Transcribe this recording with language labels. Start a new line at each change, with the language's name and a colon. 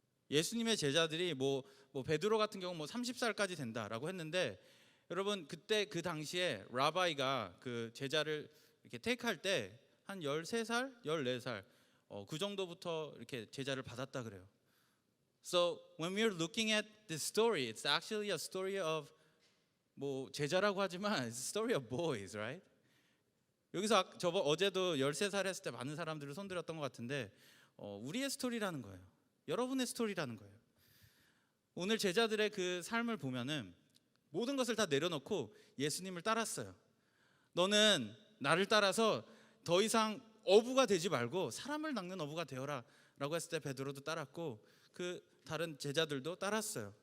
Korean: 예수님의 제자들이 뭐 베드로 같은 경우 뭐 30살까지 된다라고 했는데 여러분 그때 그 당시에 라바이가 그 제자를 이렇게 테이크할 때 한 13살, 14살 그 정도부터 이렇게 제자를 받았다 그래요.
English: So when we're looking at this story, it's actually a story of
Korean: 뭐 제자라고 하지만
English: it's a story of boys, right?
Korean: 여기서 어제도 13살 했을 때 많은 사람들을 손들었던 것 같은데 우리의 스토리라는 거예요. 여러분의 스토리라는 거예요. 오늘 제자들의 그 삶을 보면은 모든 것을 다 내려놓고 예수님을 따랐어요. 너는 나를 따라서 더 이상 어부가 되지 말고 사람을 낚는 어부가 되어라 라고 했을 때 베드로도 따랐고 그 다른 제자들도 따랐어요.